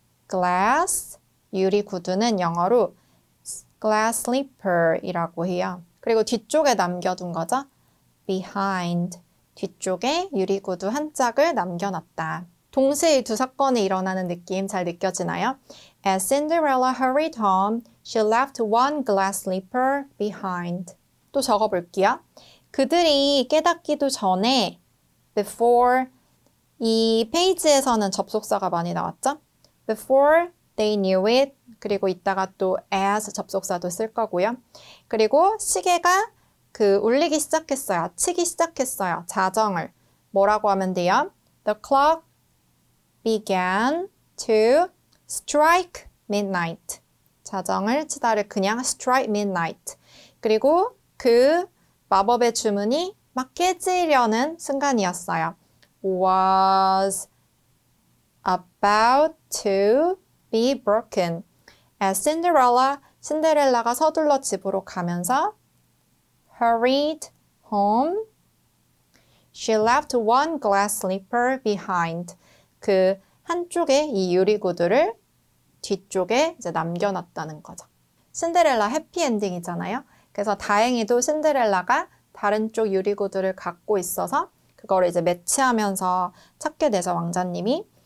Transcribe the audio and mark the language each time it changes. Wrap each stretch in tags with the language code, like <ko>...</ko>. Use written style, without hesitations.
<ko>glass, 유리구두는 영어로 glass slipper이라고 해요. 그리고 뒤쪽에 남겨둔 거죠. behind, 뒤쪽에 유리구두 한 짝을 남겨놨다. 동시에 이 두 사건이 일어나는 느낌 잘 느껴지나요?</ko> <en>As Cinderella hurried home, she left one glass slipper behind.</en> <ko>또 적어볼게요. 그들이 깨닫기도 전에 before 이 페이지에서는 접속사가 많이 나왔죠?</ko> <en>Before they knew it</en> <ko>그리고 이따가 또 as 접속사도 쓸 거고요. 그리고 시계가 울리기 시작했어요. 치기 시작했어요. 자정을. 뭐라고 하면 돼요?</ko> <en>The clock began to strike midnight.</en> <ko>자정을 치다를 그냥 strike midnight. 그리고 그 마법의 주문이 막 깨지려는 순간이었어요.</ko> <en>was about to be broken.</en> <ko>As 신데렐라가 서둘러 집으로 가면서</ko> <en>hurried home. She left one glass slipper behind.</en> <ko>그 한쪽에 이 유리구두를 뒤쪽에 이제 남겨놨다는 거죠. 신데렐라 해피엔딩이잖아요. 그래서 다행히도 신데렐라가 다른 쪽 유리구두를 갖고 있어서 그거를 이제 매치하면서 찾게 되죠, 왕자님이.</ko>